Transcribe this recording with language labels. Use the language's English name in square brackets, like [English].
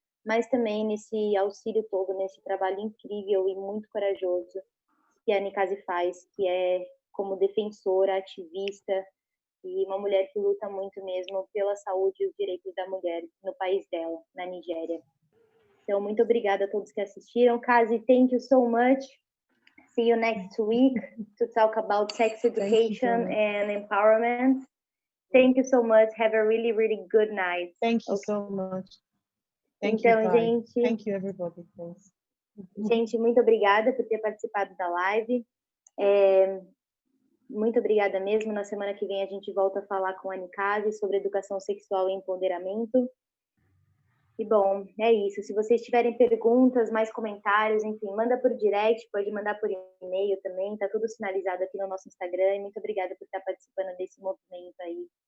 [Portuguese] mas também nesse auxílio todo, nesse trabalho incrível e muito corajoso que a Nicase faz, que é como defensora, ativista e uma mulher que luta muito mesmo pela saúde e os direitos da mulher no país dela, na Nigéria. Então, muito obrigada a todos que assistiram. [English] Kazi, thank you so much. See you next week to talk about sex education and empowerment. Thank you so much. Have a really, really good night. Thank you so much. Thank [Portuguese] então, [English] you, [Portuguese] gente. [English] Thank you, everybody. Thanks. [Portuguese] Gente, muito obrigada por ter participado da live. Muito obrigada mesmo. Na semana que vem a gente volta a falar com a Nicase sobre educação sexual e empoderamento. E bom, é isso. Se vocês tiverem perguntas, mais comentários, enfim, manda por direct, pode mandar por e-mail também, tá tudo sinalizado aqui no nosso Instagram. E muito obrigada por estar participando desse movimento aí.